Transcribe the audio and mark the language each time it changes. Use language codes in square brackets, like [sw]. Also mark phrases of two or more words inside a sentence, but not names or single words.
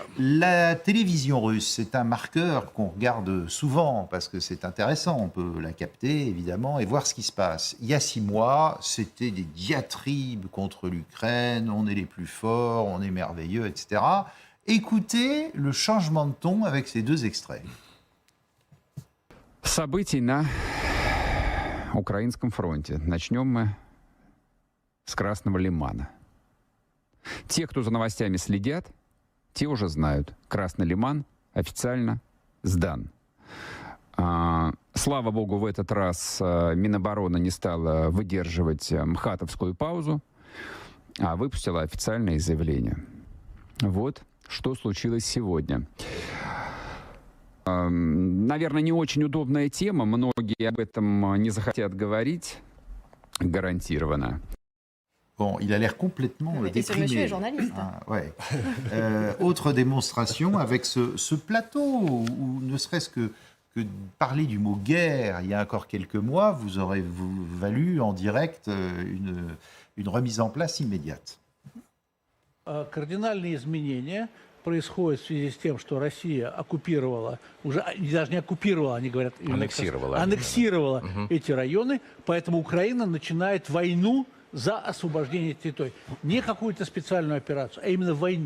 [fr] La télévision russe, c'est un marqueur qu'on regarde souvent parce que c'est intéressant. On peut la capter, évidemment, et voir ce qui se passe. Il y a 6 mois, c'était des diatribes contre l'Ukraine. On est les plus forts, on est merveilleux, etc. Écoutez le changement de ton avec ces 2 extraits. [ru] Событий на Украинском фронте. Начнем мы с Красного Лимана. Те, кто за новостями следят, те уже знают. Красный Лиман официально сдан. Слава богу, в этот раз Минобороны не стала выдерживать мхатовскую паузу, а выпустила официальное заявление. Вот что случилось сегодня. Наверное, не очень удобная тема, многие об этом не захотят говорить, гарантированно. [fr] Bon, il a l'air complètement déprimé. Ce monsieur est journaliste. Ouais. Autre démonstration avec ce plateau, où ne serait-ce que parler du mot guerre il y a encore quelques mois, vous aurez valu en direct une remise en place immédiate. [ru] Кардинальные изменения происходит в связи с тем, что Россия оккупировала, уже даже не оккупировала, они говорят, аннексировала эти районы, поэтому Украина начинает войну за освобождение территорий. Не какую-то специальную операцию, а именно войну.